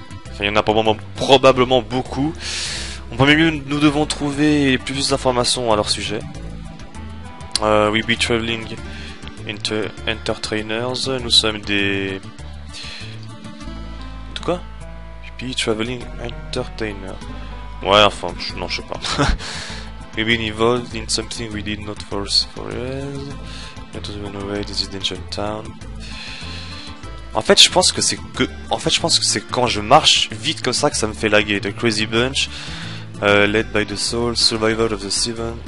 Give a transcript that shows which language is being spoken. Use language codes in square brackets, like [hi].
[fr] Enfin, il y en a probablement beaucoup. En premier lieu, nous devons trouver plus d'informations à leur sujet. [en] We be traveling entertainers. [fr] Nous sommes des... De quoi? [en] We be traveling entertainers. [fr] Ouais, enfin, non, je sais pas. [en] We've been involved in something we did not foresee for us. Let us run away, this is danger town. [fr] En fait, je pense que c'est quand je marche vite comme ça que ça me fait laguer. [en] The Crazy Bunch, led by the Soul, Survivor of the Seven.